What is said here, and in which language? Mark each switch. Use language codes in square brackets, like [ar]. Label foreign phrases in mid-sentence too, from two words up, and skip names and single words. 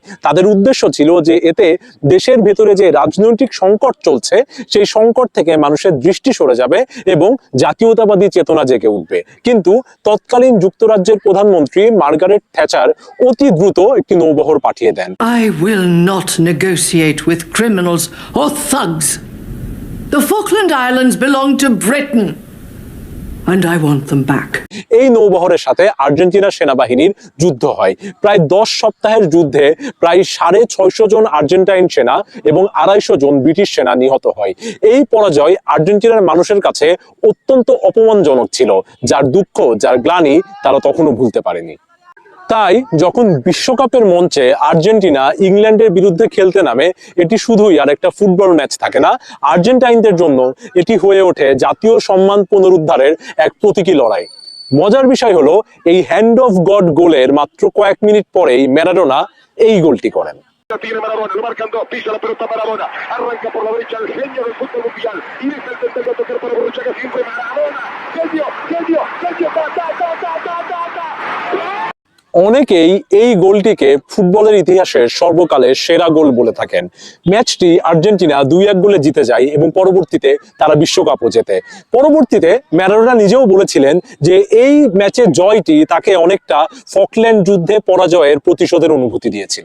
[bn] তাদের উদ্দেশ্য ছিল যে এতে দেশের ভেতরে যে রাজনৈতিক সংকট চলছে সেই সংকট থেকে মানুষের দৃষ্টি সরে যাবে এবং জাতীয়তাবাদী চেতনা জেগে উঠবে। কিন্তু তৎকালীন যুক্তরাজ্যের প্রধানমন্ত্রী মার্গারেট থ্যাচার অতি দ্রুত একটি নৌবহর পাঠিয়ে দেন। [en] I will not negotiate with criminals or thugs. The Falkland Islands belong to Britain and I want them back. [bn] এই নৌবহরের সাথে আর্জেন্টিনার সেনাবাহিনীর যুদ্ধ হয়। প্রায় ১০ সপ্তাহের যুদ্ধে প্রায় ৬৫০ জন আর্জেন্টাইন সেনা এবং ২৫০ জন ব্রিটিশ সেনা নিহত হয়। এই পরাজয় আর্জেন্টিনার মানুষের কাছে অত্যন্ত অপমানজনক ছিল, যার দুঃখ, যার গ্লানি তারা তখনও ভুলতে পারেনি। তাই যখন বিশ্বকাপের মঞ্চে আর্জেন্টিনা ইংল্যান্ডের বিরুদ্ধে খেলতে নামে, এটি শুধুই আর একটা ফুটবল ম্যাচ থাকে না, আর্জেন্টাইনদের জন্য এটি হয়ে ওঠে জাতীয় সম্মান পুনরুদ্ধারের এক প্রতীকী লড়াই। মজার বিষয় হলো, এই [en] Hand of God [bn] গোলের মাত্র কয়েক মিনিট পরেই ম্যারাডোনা এই গোলটি করেন। [es] Tiene Maradona, lo marcan dos, pisa la pelota Maradona, arranca por la derecha el genio del fútbol mundial, y es el intento de tocar para Borruchaga, siempre Maradona, genio, genio, genio, ta, ta, ta, ta, ta, ta, ta. [bn] অনেকেই এই গোলটিকে ফুটবলের ইতিহাসের সর্বকালের সেরা গোল বলে থাকেন। ম্যাচটি আর্জেন্টিনা ২-১ গোলে জিতে যায় এবং পরবর্তীতে তারা বিশ্বকাপও জেতে। পরবর্তীতে ম্যারাডোনা নিজেও বলেছিলেন যে এই ম্যাচের জয়টি তাকে অনেকটা ফকল্যান্ড যুদ্ধে পরাজয়ের প্রতিশোধের অনুভূতি দিয়েছিল।